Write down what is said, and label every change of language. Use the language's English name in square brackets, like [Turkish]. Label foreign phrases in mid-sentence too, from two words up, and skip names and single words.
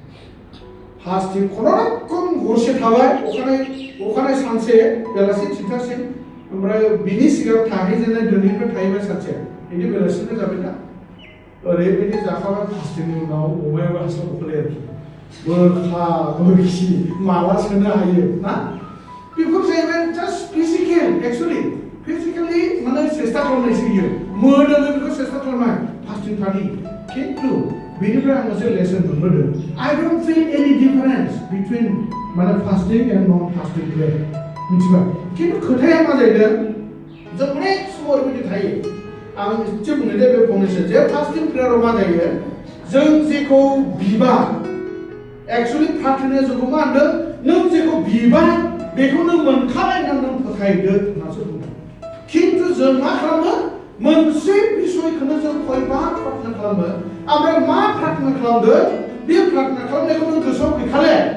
[Bodo] फास्टिं खुनुरुखुम हरसे थाबाय अखानायै सानसे बेलासि थिनथासिम ओमफ्राय बिनि सिगां थाहैजेननाय दिनैनिफ्राय थाहैबाय सानसे बिदि बेलासिनो जाबाय दा ओरैबायदि जाखाबाय फास्टिंनि उनाव अमायाबो हास्लाबखौलाय आरोखि बोखा बोखि माला सोनो हायो ना बेफोर जाहैबाय [English] just physical physically [Bodo] माने सेस्था खालामनायसो बियो मोदोमै बेखौ सेस्था खालामनाय फास्टिं थानि खिन्थु बेनिफ्राय आं मोनसे लेसन मोनबोदों I [English] don't feel any difference between माने fasting and non fasting way मिथिबाय खिन्थु खोथाया मा जाहैदों जों [Bodo] अनेक समाव ओरैबायदि थायो आं एसे बुंनो दे बे फंनैसो जे [English] fasting prayer [Bodo] मा जायो जों जेखौ बिबा एक्चुअलि प्रार्थनाया जोंखौ मा होनदों नों जेखौ बिबा बेखौ नों मोनखाबाय होनना नों फोथायदो होननासो बुंदों खिन्थु जों मा खालामो मोनसे बिसयखौनो जों खयबार प्रार्थना खालामो ओमफ्राय मा प्रार्थना खालामदों बे प्रार्थना खालामनायखौ नों गोसोआव गैखाले